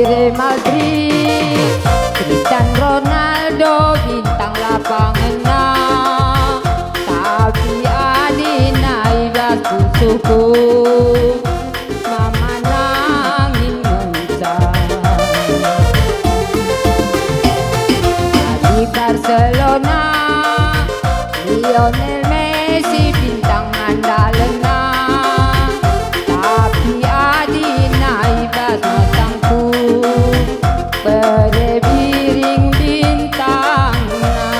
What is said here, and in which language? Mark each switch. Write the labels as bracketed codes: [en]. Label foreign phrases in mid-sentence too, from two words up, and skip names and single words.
[id] Madrid, Cristiano Ronaldo bintang lapangan, [btx] tapi Adina ibas pusuku, mama nangin mencang. [id] Di Barcelona, Lionel Messi bintang andalena, [btx] tapi Adina ibas matangku, berebiring bintangna.